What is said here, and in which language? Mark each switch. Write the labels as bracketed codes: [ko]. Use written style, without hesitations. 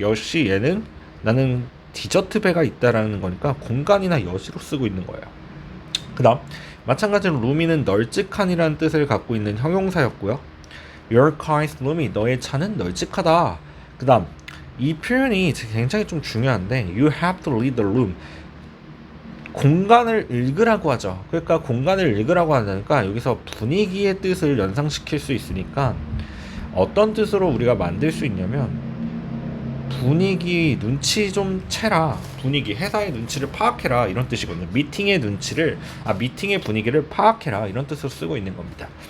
[ko] 역시 얘는 나는 디저트 배가 있다라는 거니까 공간이나 여지로 쓰고 있는 거예요. 그 다음 마찬가지로 room이는 널찍한이라는 뜻을 갖고 있는 형용사였고요. [en] Your car is roomy. [ko] 너의 차는 널찍하다. 그 다음 이 표현이 굉장히 좀 중요한데 [en] you have to read the room. [ko] 공간을 읽으라고 하죠. 그러니까 공간을 읽으라고 하니까 여기서 분위기의 뜻을 연상시킬 수 있으니까 어떤 뜻으로 우리가 만들 수 있냐면 분위기 눈치 좀 채라. 분위기 회사의 눈치를 파악해라 이런 뜻이거든요. 미팅의 분위기를 파악해라 이런 뜻으로 쓰고 있는 겁니다.